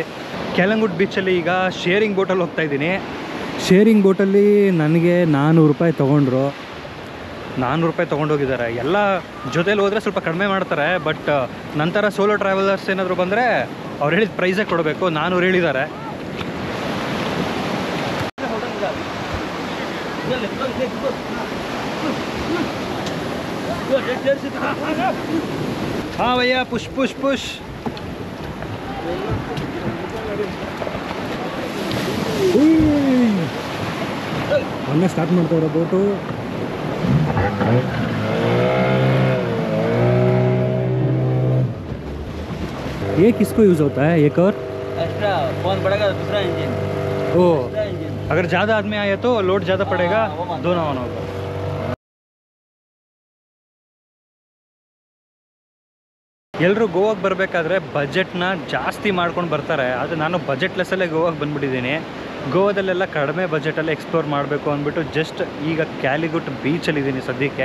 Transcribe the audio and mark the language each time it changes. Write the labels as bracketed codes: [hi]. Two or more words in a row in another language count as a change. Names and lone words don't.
[kn] ಕ್ಯಾಲಂಗುಟ್ ಬೀಚಲ್ಲಿ ಈಗ ಶೇರಿಂಗ್ ಬೋಟಲ್ಲಿ ಹೋಗ್ತಾ ಇದ್ದೀನಿ. ಶೇರಿಂಗ್ ಬೋಟಲ್ಲಿ ನನಗೆ 400 ರೂಪಾಯಿ ತೊಗೊಂಡ್ರು. 400 ರೂಪಾಯಿ ತೊಗೊಂಡೋಗಿದ್ದಾರೆ. ಎಲ್ಲ ಜೊತೇಲಿ ಹೋದರೆ ಸ್ವಲ್ಪ ಕಡಿಮೆ ಮಾಡ್ತಾರೆ, ಬಟ್ ನಂತರ [en] solo travelers [kn] ಏನಾದರೂ ಬಂದರೆ ಅವ್ರು ಹೇಳಿದ ಪ್ರೈಸೇ ಕೊಡಬೇಕು. 400 ಹೇಳಿದ್ದಾರೆ. [hi] हाँ भैया, [en] push push push. [kn] ಮೊನ್ನೆ ಸ್ಟಾರ್ಟ್ ಮಾಡ್ತಾವ್ರೆ ಬೋಟು. [hi] ये किसको यूज़ होता है एक और? एक्स्ट्रा फोन पड़ेगा दूसरा इंजन. ओ, अगर ज़्यादा आदमी आए तो लोड ज़्यादा पड़ेगा, दोनों ऑन होगा. [kn] ಎಲ್ಲರೂ ಗೋವಾಗೆ ಬರಬೇಕಾದ್ರೆ ಬಜೆಟ್ನ ಜಾಸ್ತಿ ಮಾಡ್ಕೊಂಡು ಬರ್ತಾರೆ, ಆದರೆ ನಾನು ಬಜೆಟ್ಲೆಸ್ಸಲ್ಲೇ ಗೋವಾಗೆ ಬಂದುಬಿಟ್ಟಿದ್ದೀನಿ. ಗೋವಾದಲ್ಲೆಲ್ಲ ಕಡಿಮೆ ಬಜೆಟಲ್ಲೇ ಎಕ್ಸ್ಪ್ಲೋರ್ ಮಾಡಬೇಕು ಅಂದ್ಬಿಟ್ಟು ಜಸ್ಟ್ ಈಗ ಕ್ಯಾಲಿಗುಟ್ ಬೀಚಲ್ಲಿದ್ದೀನಿ ಸದ್ಯಕ್ಕೆ.